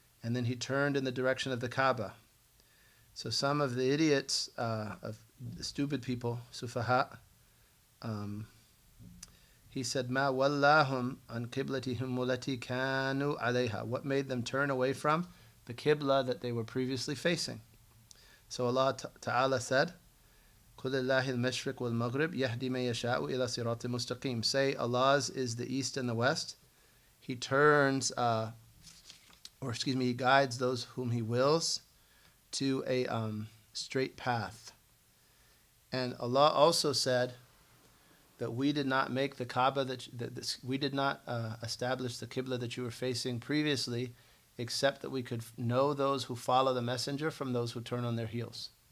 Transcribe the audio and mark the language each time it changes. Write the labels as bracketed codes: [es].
[en] And then he turned in the direction of the Kaaba. So some of the idiots, of the stupid people, sufaha, he said, [ar] مَا وَلَّاهُمْ عَنْ قِبْلَتِهِمْ وَلَتِي كَانُوا عَلَيْهَا. [en] What made them turn away from the Qibla that they were previously facing? So Allah Ta'ala said, [ar] قُلِ اللَّهِ الْمَشْرِقُ وَالْمَغْرِبِ يَهْدِي مَن يَشَاءُ إِلَى صِرَاطٍ مُسْتَقِيمٍ. [en] Say, Allah's is the east and the west. He turns, He guides those whom He wills to a straight path. And Allah also said that we did not make the Kaaba, we did not establish the Qibla that you were facing previously, except that we could know those who follow the Messenger from those who turn on their heels.